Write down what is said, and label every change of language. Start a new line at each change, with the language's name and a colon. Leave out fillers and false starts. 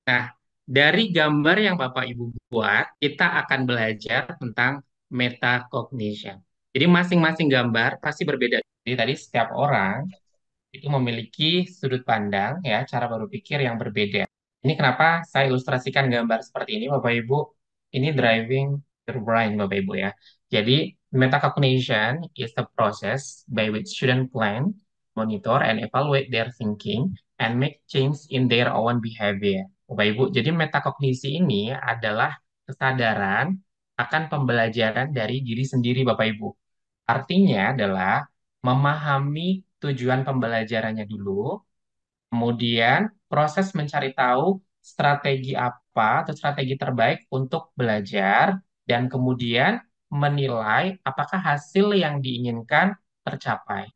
Indonesian: Nah, dari gambar yang Bapak Ibu buat, kita akan belajar tentang metacognition. Jadi masing-masing gambar pasti berbeda. Jadi tadi setiap orang itu memiliki sudut pandang ya, cara berpikir yang berbeda. Ini kenapa saya ilustrasikan gambar seperti ini, Bapak Ibu. Ini
English: driving your brain,
Indonesian: Bapak Ibu ya.
English: Jadi, metacognition is the process by which students plan, monitor, and evaluate their thinking and make change in their own behavior.
Indonesian: Bapak Ibu, jadi metakognisi ini adalah kesadaran akan pembelajaran dari diri sendiri, Bapak Ibu. Artinya adalah memahami tujuan pembelajarannya dulu, kemudian proses mencari tahu strategi apa atau strategi terbaik untuk belajar, dan kemudian menilai apakah hasil yang diinginkan tercapai.